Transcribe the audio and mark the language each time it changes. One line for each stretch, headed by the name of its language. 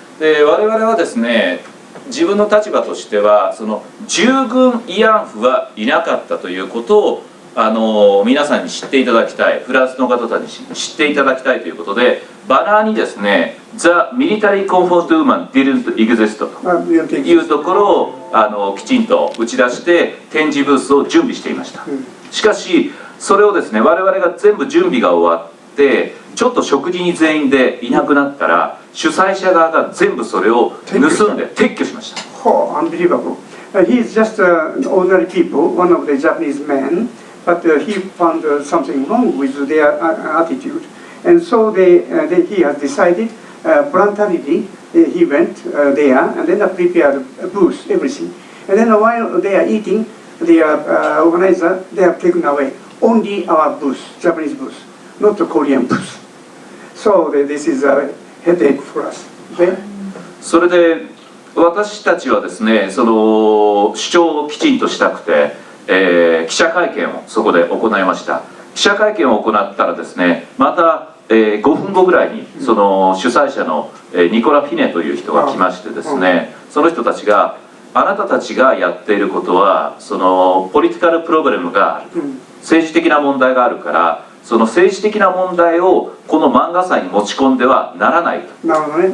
Japanese: で我々はですね、自分の立場としてはその従軍慰安婦はいなかったということを皆さんに知っていただきたい、フランスの方たちに知っていただきたいということで、バナーにですね
English: 「The Military Comfort Woman Didn't Exist」
Japanese: というところをきちんと打ち出して展示ブースを準備していました。しかしそれをですね我々が全部準備が終わってちょっと食事に全員でいなくなったら主催者側が全部それを盗んで撤去しました。
English: Unbelievable. He is just ordinary people, one of the Japanese men, but he found something wrong with their attitude. And so he has decided voluntarily he went there and then prepared a booth, everything. And then while they are eating, the organizer, they have taken away only our booth, Japanese booth, not the Korean booth. So this is a headache for us. Okay?
Japanese: それで私たちはですね、その主張をきちんとしたくて、記者会見をそこで行いました。記者会見を行ったらですね、また5分後ぐらいにその主催者のニコラ・フィネという人が来ましてですね、その人たちがあなたたちがやっていることはそのポリティカルプロブレムがある、政治的な問題があるから、その政治的な問題をこの漫画祭に持ち込んではならないと。